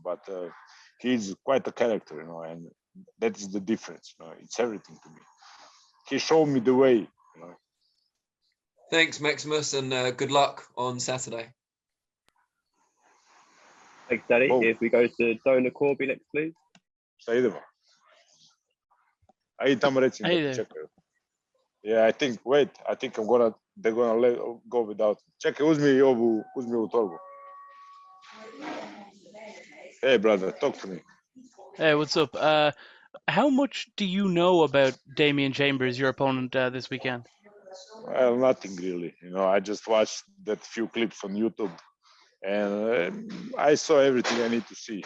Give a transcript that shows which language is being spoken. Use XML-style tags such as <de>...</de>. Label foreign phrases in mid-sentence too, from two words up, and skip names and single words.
<en>But he's quite a character, you know, and that is the difference. You know, it's everything to me. He showed me the way. You know. Thanks, Maximus, and good luck on Saturday. Thanks, Daddy. Whoa. If we go to Dona Corby next, please.</en> <sr>Šta idemo? Ajde tamo recimo da čekaju.</sr> <en>Yeah, I think they're gonna go without.</en> <sr>Čekaj, uzmi ovu torbu.</sr> <en>Hey, brother, talk to me. Hey, what's up? How much do you know about Damian Chambers, your opponent, this weekend? Well, nothing really. I just watched that few clips on YouTube, and I saw everything I need to see.</en>